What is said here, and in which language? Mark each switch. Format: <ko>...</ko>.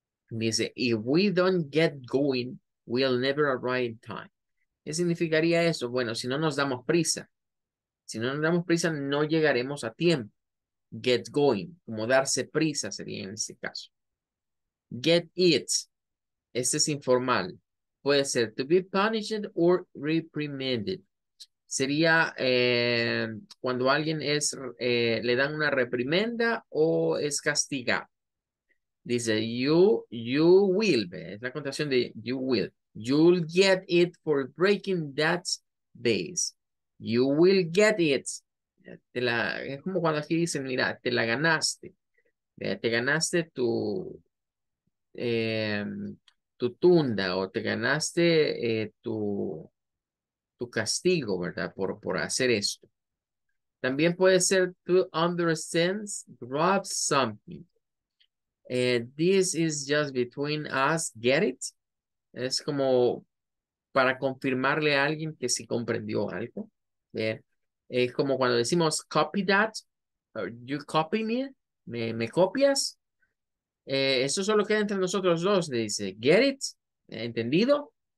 <es>Dice,</es> <en>if we don't get going, we'll never arrive in time.</en> <es>¿Qué significaría eso? Bueno, si no nos damos prisa. Si no nos damos prisa, no llegaremos a tiempo.</es> <en>Get going,</en> <es>como darse prisa sería en este caso.</es> <en>Get it,</en> <es>este es informal. Puede ser</es> <en>to be punished or reprimanded.</en> <es>Sería cuando alguien le dan una reprimenda o es castigado. Dice,</es> <en>you will,</en> <es>es la contracción de you will.</es> <en>You'll get it for breaking that base. You will get it.</en> <es>Es como cuando aquí dicen, mira, te la ganaste. Te ganaste eh, tu tunda o te ganaste tu castigo, ¿verdad? Por hacer esto. También puede ser</es> <en>to understand, grab something. This is just between us, get it.</en> <es>Es como para confirmarle a alguien que sí comprendió algo. Bien. Es como cuando decimos</es> <en>copy that, or you copy me,</en> <es>me copias. Eso solo queda entre nosotros dos, le dice,</es> <en>get it,</en> <es>¿entendido?</es>